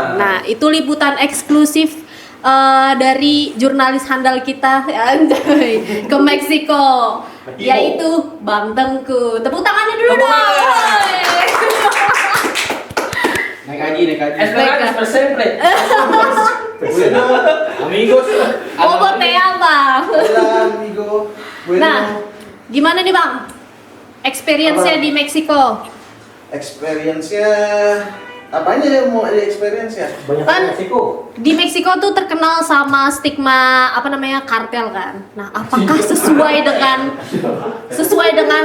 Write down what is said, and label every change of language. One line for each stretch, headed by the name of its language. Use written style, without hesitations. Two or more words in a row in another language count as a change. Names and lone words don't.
Indonesian: Nah, itu liputan eksklusif dari jurnalis handal kita anjay, ke Meksiko, yaitu Bang Tengku. Tepuk tangannya dulu dong. Naik haji.
Italian: Esperanto per sempre.
Indonesian: Bueno, Amigos. Bobo teh Bang.
Spanish: hola amigo. Bueno,
Indonesian: Nah, gimana nih Bang? Experience-nya Apa? di Meksiko? experience-nya apanya yang mau ada experience ya? Kan Meksiko. di Meksiko tuh terkenal sama stigma apa namanya kartel kan. Nah, apakah sesuai dengan